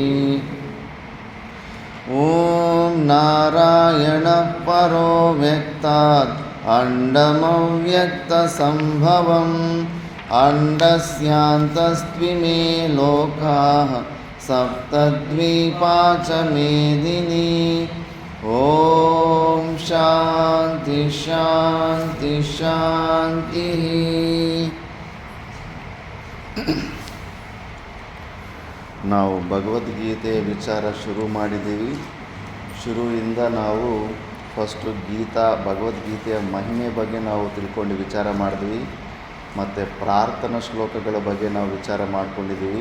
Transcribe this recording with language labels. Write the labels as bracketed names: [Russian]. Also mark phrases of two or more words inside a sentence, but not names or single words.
[Sanskrit] ॐ नारायणः परो व्यक्तात् अण्डमव्यक्तसम्भवम् अण्डस्यान्तस्त्विमे लोकाः सप्तद्वीपा च मेदिनी। ॐ शान्ति शान्ति शान्तिः। [Kannada] ನಾವು ಭಗವದ್ಗೀತೆಯ ವಿಚಾರ ಶುರು ಮಾಡಿದ್ದೀವಿ. ಶುರುವಿಂದ ನಾವು ಫಸ್ಟು ಭಗವದ್ಗೀತೆಯ ಮಹಿಮೆ ಬಗ್ಗೆ ನಾವು ತಿಳ್ಕೊಂಡು ವಿಚಾರ ಮಾಡಿದ್ವಿ. ಮತ್ತು ಪ್ರಾರ್ಥನಾ ಶ್ಲೋಕಗಳ ಬಗ್ಗೆ ನಾವು ವಿಚಾರ ಮಾಡ್ಕೊಂಡಿದ್ದೀವಿ.